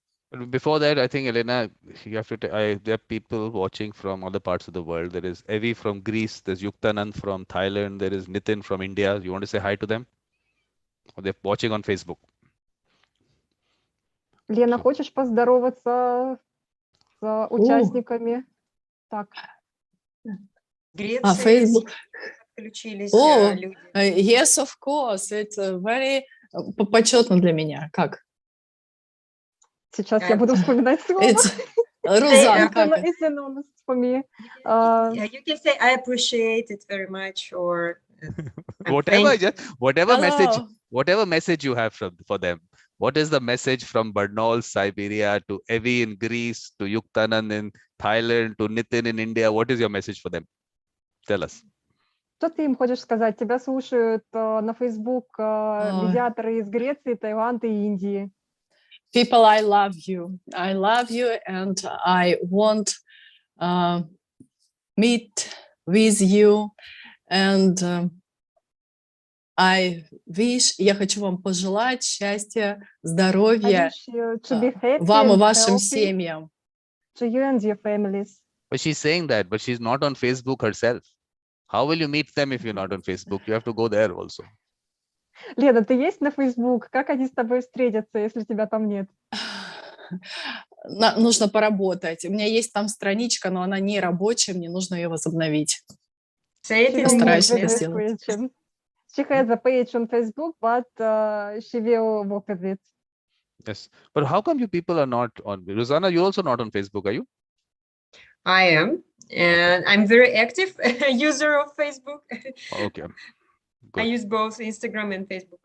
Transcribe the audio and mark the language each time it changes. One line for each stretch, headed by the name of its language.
English: But before that, I think, Elena, you have to. There are people watching from other parts of the world. There is Evi from Greece. There's Yuktanand from Thailand. There is Nitin from India. You want to say hi to them? Or they're watching on Facebook.
Russian: Лена, хочешь поздороваться с участниками? Так.
English: Facebook. Yes, of course. It's very
Russian: почетно для меня. Как? Сейчас я буду вспоминать слово. Розан, как это?
English: It's anonymous for me. You can say I appreciate it very much, or whatever message you have for them. What is the message from Barnaul, Siberia, to Evi in Greece, to Yuktanand in Thailand, to Nitin in India? What is your message for them? Tell us.
Russian: Что ты им хочешь сказать? Тебя слушают на Facebook медиаторы из Греции, Таиланда и Индии.
English: People, I love you. I love you, and I want meet with you. And
Russian: я хочу вам пожелать счастья, здоровья вам и вашим семьям.
English: To you and your families. But she's saying that, but she's not on Facebook herself. How will you meet them if you're not on Facebook? You have to go there also.
Russian: Лена, ты есть на Facebook? Как они с тобой встретятся, если тебя там нет? Нужно поработать. У меня есть там страничка, но она не рабочая, мне нужно ее возобновить. Постараюсь это сделать.
English: She has a page on Facebook, but she will work with it. Yes, but how come you people are not on? Rosanna, you're also not on Facebook, are you? I am, and I'm very active user of Facebook. Okay. Good. I use both Instagram and Facebook.